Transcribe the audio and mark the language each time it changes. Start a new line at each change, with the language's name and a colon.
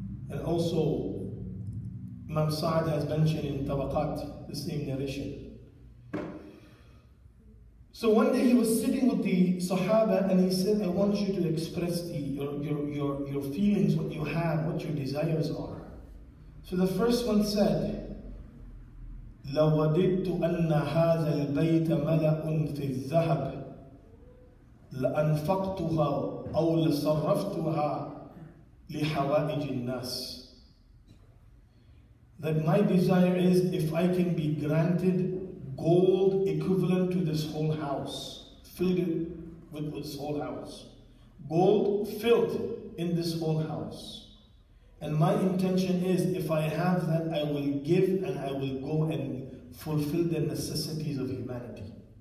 English: And also, Imam Sa'ad has mentioned in Tabaqat, the same narration. So one day he was sitting with the Sahaba and he said, I want you to express your feelings, what you have, what your desires are. So the first one said,
Arabic: لَوَدِدْتُ أَنَّ هَذَا الْبَيْتَ مَلَأٌ فِي الذَّهَبِ لَأَنْفَقْتُهَا أَوْ لَصَرَّفْتُهَا لِحَوَائِجِ النَّاسِ.
English: That my desire is, if I can be granted gold equivalent to this whole house, filled it with this whole house. Gold filled in this whole house. And my intention is, if I have that, I will give and I will go and fulfill the necessities of humanity.